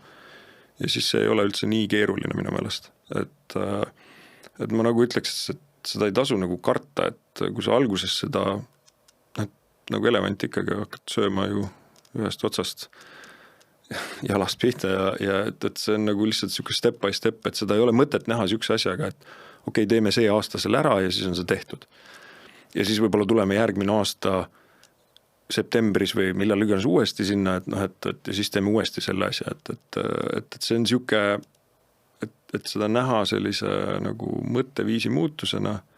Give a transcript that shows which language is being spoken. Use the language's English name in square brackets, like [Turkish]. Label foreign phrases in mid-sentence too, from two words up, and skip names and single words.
[Estonian] Ja siis see ei ole üldse nii keeruline minu meelest. Et ma nagu ütleks, et seda ei tasu nagu karta, et kui sa alguses seda nagu elevant ikkagi hakkad sööma ju ühest otsast jalast pihta ja et see on nagu lihtsalt siuke [English] step by step, [Estonian] et seda ei ole mõtet näha siukse asjaga, et okei, teeme see aasta selle ära ja siis on see tehtud. Ja siis võib-olla tuleme järgmine aasta septembris või millal iganes uuesti sinna, et ja siis teeme uuesti selle asja, et see on siuke, et seda näha sellise nagu mõtteviisi muutusena,